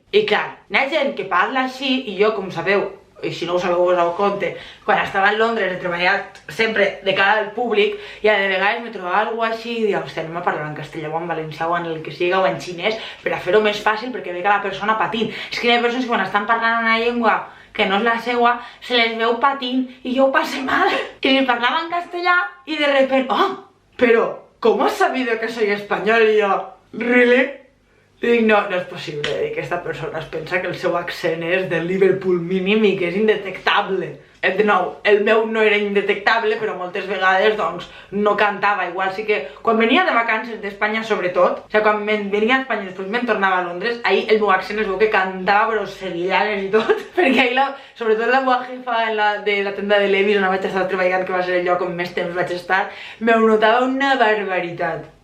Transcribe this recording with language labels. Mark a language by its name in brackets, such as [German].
[Catalan] I clar, hi ha gent que parla així i jo, com sabeu, i si no ho sabeu us ho conte, quan estava en Londres he treballat sempre de cara al públic i de vegades me trobava algú així i diia, hòstia, anem a parlar en castellà o en valencià o en el que siga o en xinès per a fer-ho més fàcil perquè veig la persona patint. És que hi ha persones que quan estan parlant una llengua que no és la seua, se les veu patint i jo ho passe mal. I li parlava en castellà i [Spanish] de repente, pero, ¿cómo has sabido que soy español? [Catalan] I jo, really? I dic, no, no és possible, que esta persona es pensa que el seu accent és del Liverpool mínim i que és indetectable. De nou, el meu no era indetectable, però moltes vegades, doncs, no cantava. Igual sí que, quan venia de vacances d'Espanya, sobretot, o sigui, quan venia a Espanya i després me'n tornava a Londres, ahir el meu accent es veu que cantava, però sevillanes i tot, perquè ahir, sobretot la meva jefa de la tenda de Levi's, on vaig estar treballant, que va ser el lloc on més temps vaig estar, m'ho notava una barbaritat.